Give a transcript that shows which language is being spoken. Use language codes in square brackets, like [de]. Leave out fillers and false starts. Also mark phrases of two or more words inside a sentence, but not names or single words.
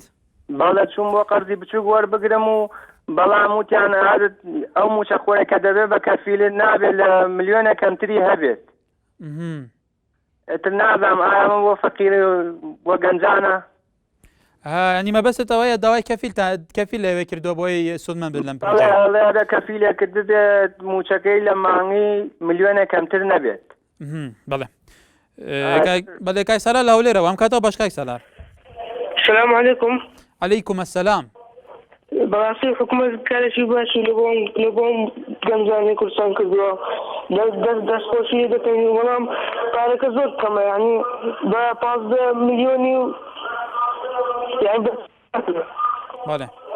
[ckb] بەڵێ چووم بۆ قەرزی بچووک وەربگرم و بەڵام وتیان ئەو موچە خۆرە کە دەبێت بە کەفیلت نابێت لە ملیۆنە کەمتری هەبێت ئتر نازانم ئایا ئەمە بۆ فەقیر بۆ گەنجانە؟ ینی مەبەستت ئەوەیە داوای کەفیل لەوێ کردووە بۆی سودمەند بێت لەم پڕێ کەفیلێک کرد بێت موچەکەی لە مانگی ملیۆنە کەمتر نەبێت بەڵێ بەڵێ کای سەلار لە هەولێرەوە ئەم کاتەوە باش کای سەلار [ar] السلام عليكم. عليكم السلام. [ckb] بەڕاستی حکوومەت کارێکی باشی لە بۆم گەنجانی کوردستان کردووە دەستخۆشی دەکەین بەڵام کارەکە زۆر کەمە یعنی بە 15 ملیۆنی بەڵێ